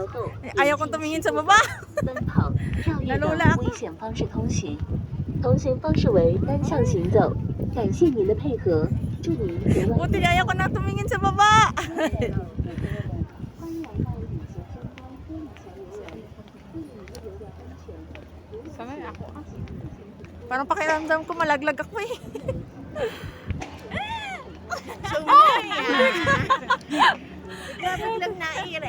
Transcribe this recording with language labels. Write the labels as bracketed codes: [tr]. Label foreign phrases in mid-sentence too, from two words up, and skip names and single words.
[tl] Ayaw kong tumingin sa baba. Nalula ako. [zh] 同行方式为单向行走，感谢您的配合，祝您游玩。 [tl] Buti ayaw ko na tumingin sa baba. Sanay ako. Parang pakiramdam ko malaglag ako eh. Nalaglag na ire.